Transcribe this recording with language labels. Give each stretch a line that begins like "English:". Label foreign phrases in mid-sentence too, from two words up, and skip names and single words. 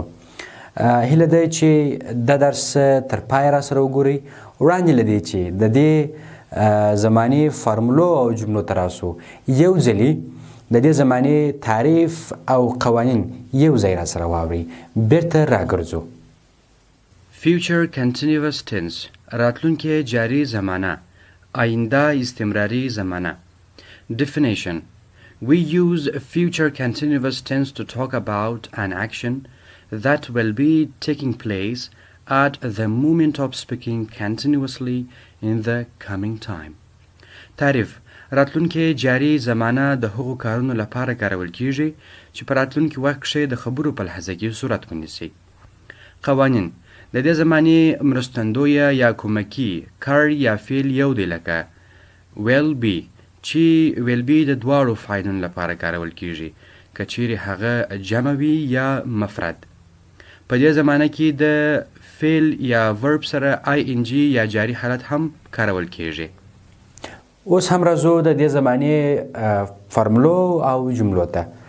Pashto: هیله ده چې د درس تر پای را سره وګورئ. وړاندې له دې چې د دې زمانې فارمولو او جملو ته راسو، یو ځلې د دې زمانې تعریف او قوانین یو ځای را سره واورئ. بیرته راګرځو.
English: Future continuous tense
Pashto: راتلونکي جاري زمانه،
Persian: آینده استمراري زمانه.
English: Definition: We use future continuous tense to talk about an action that will be taking place at the moment of speaking continuously in the coming time.
Pashto: تعريف: راتلونکي جاري زمانه د هغو کارونو لپاره کارول کیږي چې په راتلونکي وخت کې د خبرو په لحظه کې صورت ونیسي. قوانین: د دې زمانې مرستندویه یا کومکی کار یا فعل یو دی لکه
English: will be
Pashto: چې
English: will be
Pashto: د دواړو فاعلونو لپاره کارول کیږي که چیرې هغه جمع وي یا مفرد. په دې زمانه کې د فعل یا ورب سره ing یا جاری حالت هم کارول کیږي. اوس هم راځو د دې زمانې فارمولو او جملو ته.